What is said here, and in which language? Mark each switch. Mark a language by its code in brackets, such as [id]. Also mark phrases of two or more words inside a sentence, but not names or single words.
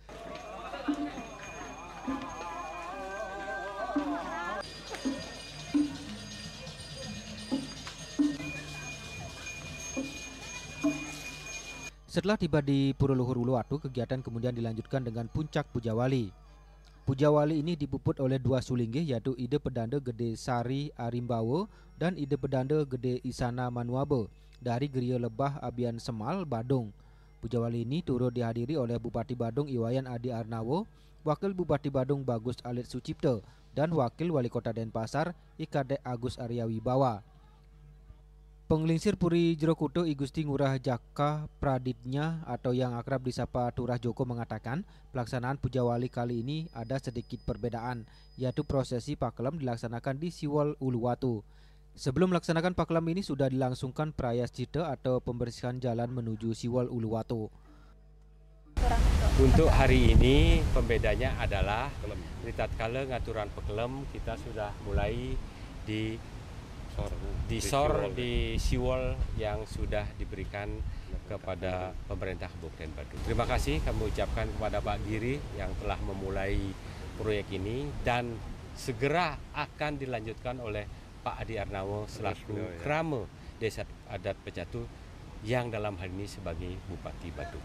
[id] Setelah tiba di Pura Luhur Uluwatu, kegiatan kemudian dilanjutkan dengan puncak Pujawali. Pujawali ini dipuput oleh dua sulinggih yaitu Ide Pedanda Gede Sari Arimbawo dan Ide Pedanda Gede Isana Manuabe dari Geria Lebah Abian Semal, Badung. Pujawali ini turut dihadiri oleh Bupati Badung Iwayan Adi Arnawo, Wakil Bupati Badung Bagus Alit Sucipto, dan Wakil Wali Kota Denpasar Ikadek Agus Arya Wibawa. Penglingsir Puri Jero Kuta I Gusti Ngurah Jaka Praditnya atau yang akrab disapa Turah Joko mengatakan pelaksanaan Pujawali kali ini ada sedikit perbedaan, yaitu prosesi pakelem dilaksanakan di Siwol Uluwatu. Sebelum melaksanakan pakelem ini sudah dilangsungkan prayascita atau pembersihan jalan menuju Siwol Uluwatu. Untuk hari ini pembedanya adalah tatkala [ban] ngaturan pekelem [id] kita sudah mulai di Siwol yang sudah diberikan kepada pemerintah Kabupaten Badung. Terima kasih kami ucapkan kepada Pak Giri yang telah memulai proyek ini dan segera akan dilanjutkan oleh Pak Adi Arnawo selaku Krama Desa Adat Pecatu yang dalam hal ini sebagai Bupati Badung.